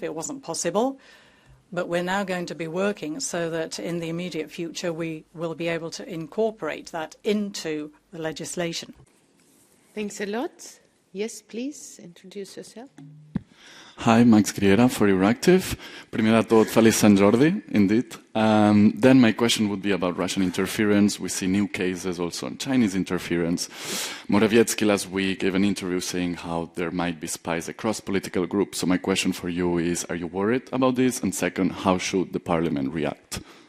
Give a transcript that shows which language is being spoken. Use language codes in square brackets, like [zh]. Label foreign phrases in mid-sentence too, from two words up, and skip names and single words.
[en] It wasn't possible. But we're now going to be working so that in the immediate future we will be able to incorporate that into the legislation. Thanks a lot. Yes, please, introduce yourself. Hi, Max Griera for Euractiv. [ca] Primer de tot, feliç Sant Jordi, [en] indeed. Then my question would be about Russian interference. We see new cases also on Chinese interference. Morawiecki last week gave an interview saying how there might be spies across political groups. So my question for you is, are you worried about this? And second, how should the parliament react?